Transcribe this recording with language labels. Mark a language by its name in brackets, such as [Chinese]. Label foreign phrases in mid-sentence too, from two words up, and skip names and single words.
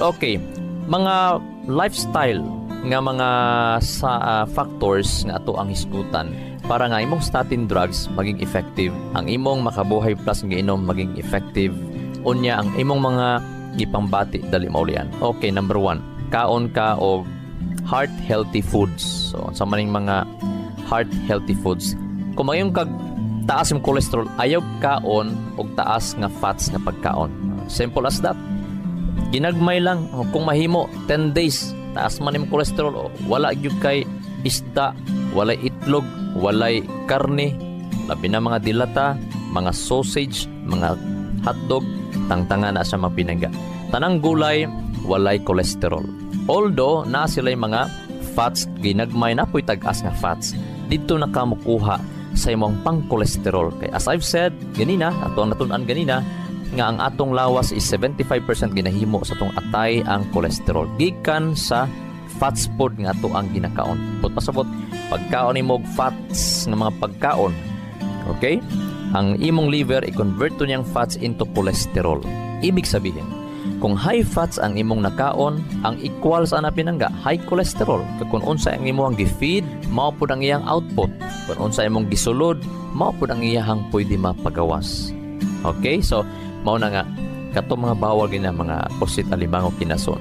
[Cebuano] Okay, mga lifestyle nga mga factors nga ato ang hisgutan para nga imong [English] statin drugs [Cebuano] maging effective, ang imong Makabuhay Plus nga inom maging effective, unya ang imong mga gipangbati dali maulian. Okay, number 1, kaon ka og [English] heart healthy foods. [Cebuano] So sa maning mga [English] heart healthy foods, [Cebuano] kung mayong kag taas yung cholesterol, ayaw kaon og taas nga fats nga pagkaon. [English] Simple as that. [Cebuano] Ginagmay lang, kung mahimo 10 days taas man yung cholesterol, wala gyud kay isda, walay itlog, walay karne, labi na mga dilata, mga sausage, mga hotdog, tangtanga na sa mga pinangga. Tanang gulay, walay cholesterol. Although na sila yung mga fats ginagmay na po'y tag-as nga fats, dito na ka makuha sa imong pang-cholesterol. Kay [English] as I've said [Cebuano] ganina, ato ang natun-an ganina, nga ang atong lawas is 75% ginahimo sa atong atay ang cholesterol. Gikan sa fats food nga ato ang ginakaon. But pasabot, pagkaon nimo fats nga mga pagkaon, okay? Ang imong liver i-convert to niyang [English] fats into cholesterol. [Filipino] Ibig sabihin, [Cebuano] kung [English] high fats [Cebuano] ang imong nakaon, ang equal sa ana pinangga [English] high cholesterol. [Cebuano] Kung unsa ang imong gi-feed, mao pud ang iyang output. Kung unsa imong gisulod, mao pud ang iyang pwede mapagawas. Okay? So, mao na nga kato mga bawal gina mga posit alimango kinason.